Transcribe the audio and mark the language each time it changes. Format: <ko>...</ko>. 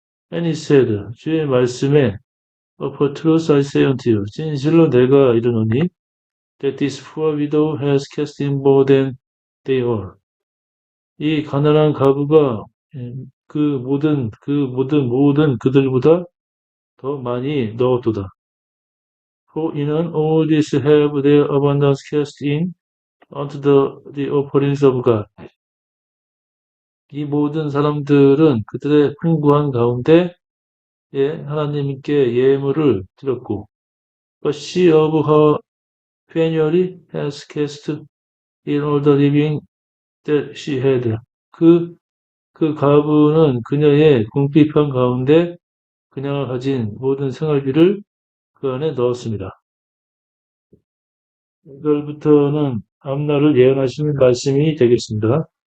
<en>And he said,</en> <ko>주의 말씀에</ko> <en>Of a truth I say unto you,</en> <ko>진실로 내가 이르노니,</ko> <en>that this poor widow has cast in more than they all.</en> <ko>이 가난한 과부가 모든 그들보다 더 많이 넣었도다.</ko> <en>For</en> <ko>이는</ko> <en>all these have their abundance cast in unto the offerings of God.</en> <ko>이 모든 사람들은 그들의 풍부한 가운데 하나님께 예물을 드렸고,</ko> <en>but she of her penury has cast in all the living that she had.</en> <ko>그 가부는 그녀의 궁핍한 가운데 그녀가 가진 모든 생활비를 그 안에 넣었습니다. 이걸부터는 앞날을 예언하시는 말씀이 되겠습니다.</ko>